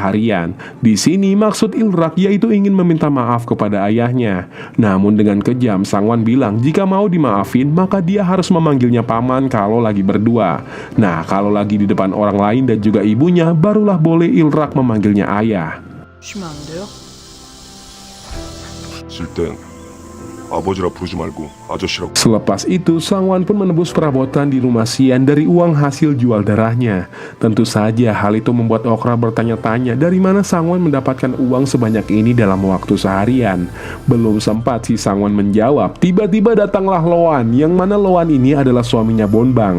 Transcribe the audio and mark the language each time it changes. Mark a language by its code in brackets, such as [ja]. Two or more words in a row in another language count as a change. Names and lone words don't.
[id] Di sini maksud Ilrak yaitu ingin meminta maaf kepada kepada ayahnya. Namun dengan kejam, Sangwan bilang jika mau dimaafin maka dia harus memanggilnya paman kalau lagi berdua. Nah, kalau lagi di depan orang lain dan juga ibunya, barulah boleh Ilrak memanggilnya ayah. [ko] 주면 안 돼요? 쓸 땐 아버지라 부르지 말고 아저씨라고. [id] Selepas itu, Sangwan pun menebus perabotan di rumah Xian dari uang hasil jual darahnya. Tentu saja hal itu membuat Okra bertanya-tanya dari mana Sangwan mendapatkan uang sebanyak ini dalam waktu seharian. Belum sempat si Sangwan menjawab, tiba-tiba datanglah Loan, yang mana Loan ini adalah suaminya Bonbang.